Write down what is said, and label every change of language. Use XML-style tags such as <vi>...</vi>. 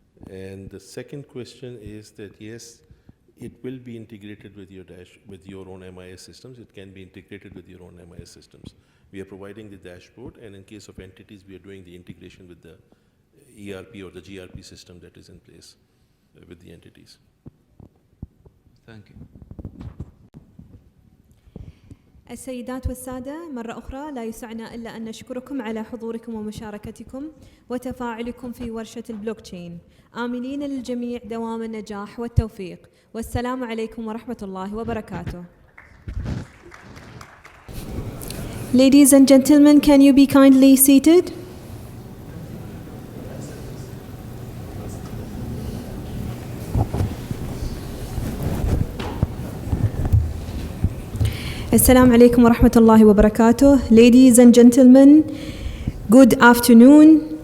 <en>And the second question is that yes, it will be integrated with your own MIS systems. It can be integrated with your own MIS systems. We are providing the dashboard, and in case of entities, we are doing the integration with the ERP or the GRP system that is in place with the entities. Thank you.</en> <ar>السيدات والسادة، مرة أخرى لا يسعنا إلا أن نشكركم على حضوركم ومشاركتكم وتفاعلكم في ورشة البلوكتشين، آملين للجميع دوام النجاح والتوفيق، والسلام عليكم ورحمة الله وبركاته.</ar> <en>Ladies and gentlemen, can you be kindly seated? Assalamu alaikum wa rahmatullahi wa barakatuh. Ladies and gentlemen, good afternoon.</en>